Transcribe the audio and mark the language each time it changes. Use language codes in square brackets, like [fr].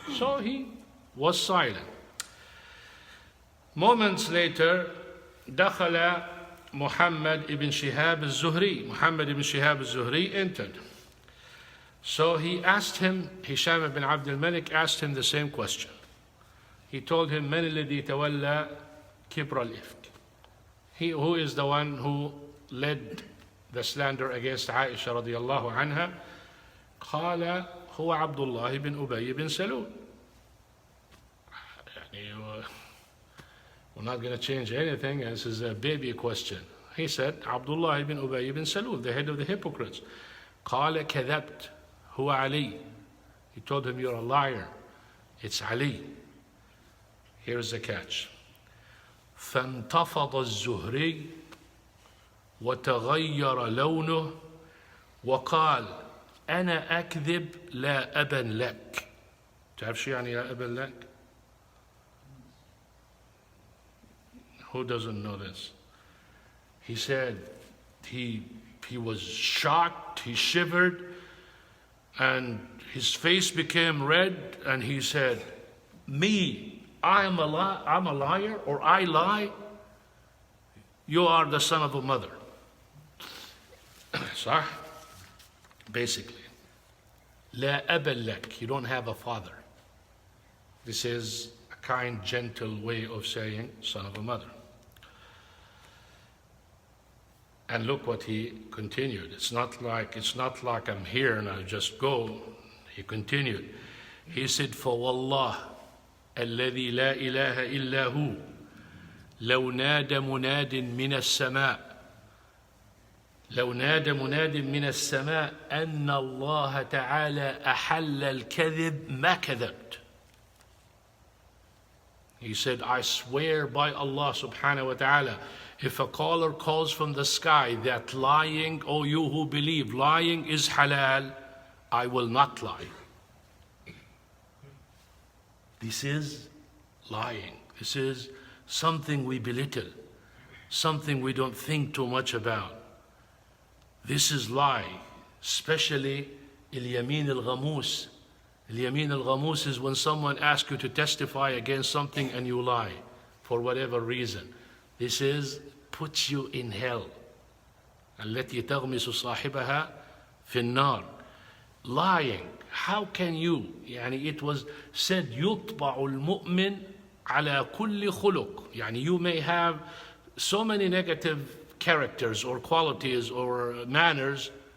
[en] So he was silent. Moments later, [ar] دخل [en] Muhammad ibn Shihab al-Zuhri. Muhammad ibn Shihab al-Zuhri entered. So he asked him, Hisham ibn Abd al-Malik asked him the same question. He told him, [ar] من الذي تولى كبر الإفك. [en] He who is the one who led the slander against Aisha radiallahu anha. [ar] قال هو عبد الله بن أبي بن سلول. [en] We're not going to change anything. This is a baby question. He said, Abdullah ibn Ubay ibn Salul, the head of the hypocrites. [ar] قال كذبت هو علي. [en] He told him, you're a liar. It's Ali. Here's the catch. [ar] فانتفض الزهري وتغير لونه وقال أنا أكذب لا أبا لك. تعرف شو يعني لا أبا لك؟ [en] Who doesn't know this? He said he was shocked, he shivered, and his face became red, and he said, me, I'm a liar, or I lie? You are the son of a mother. [ar] صح? [en] Basically. [ar] لا أبا لك. [en] You don't have a father. This is a kind, gentle way of saying son of a mother. And look what he continued. It's not like I'm here and I just go. He continued. He said, [ar] فوالله الذي لا إله إلا هو لو نادى مناد من السماء من السماء أن الله تعالى أحل الكذب ما كذبت. [en] He said, I swear by Allah subhanahu wa ta'ala, if a caller calls from the sky that lying, oh you who believe lying is halal, I will not lie. This is lying. This is something we belittle, something we don't think too much about. This is lie, especially اليمين الغموس. اليمين الغموس is when someone asks you to testify against something and you lie for whatever reason. This is puts you in hell. [ar] التي تغمس صاحبها في النار. [en] Lying. How can you? [ar] يعني [en] it was said [ar] يطبع المؤمن على كل خلق. يعني [en] you may have so many negative characters or qualities or manners.